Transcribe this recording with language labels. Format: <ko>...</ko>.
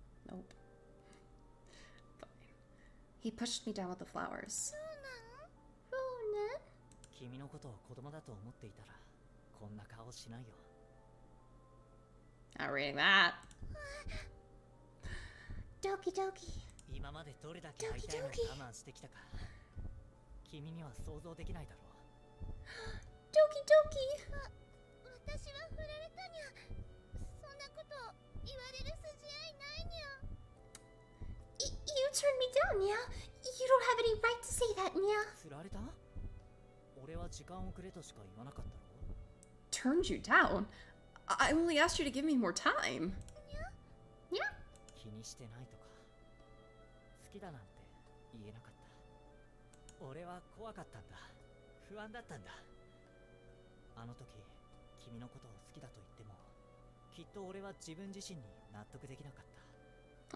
<en>Nope. Fine. He pushed me down with the flowers.</en> <ja>そうなの</ja> <en>Ronan?</en> <ja>君のことを子供だと思っていたらこんなをしないよ。</ja> <en>Not reading that. Doki doki.</en> <ja>今までどれだけ会いたいのに我慢してきたか、君には想像できないだろう。</ja> <en>Doki doki.</en> <ja>私は振られたにゃ。そんなこと言われる筋合いないにゃ。</ja> <en>You turned me down, Nya. You don't have any right to say that, Nya.</en> <ja>振られた？俺は時間をくれとしか言わなかったろ。</ja> <en>Turned you down? I only asked you to give me more time. Nya?</en> <ja>気にしてないとか、好きだなんて言えなかった。俺は怖かったんだ。不安だったんだ。あの時、君のことを好きだと言っても、きっと俺は自分自身に納得できなかった。</ja>